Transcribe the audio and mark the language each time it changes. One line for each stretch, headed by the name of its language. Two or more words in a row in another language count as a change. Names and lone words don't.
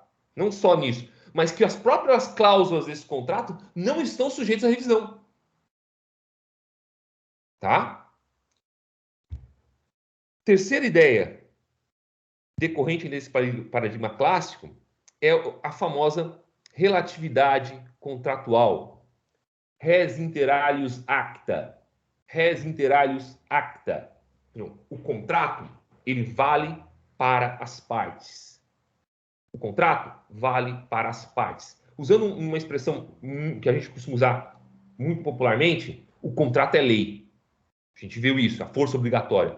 Portuguese: Não só nisso, mas que as próprias cláusulas desse contrato não estão sujeitas à revisão. Tá? Terceira ideia decorrente desse paradigma clássico é a famosa relatividade contratual.
Latin: Res inter alios acta. Res inter alios acta.
Portuguese: O contrato, ele vale para as partes. O contrato vale para as partes. Usando uma expressão que a gente costuma usar muito popularmente, o contrato é lei. A gente viu isso, a força obrigatória.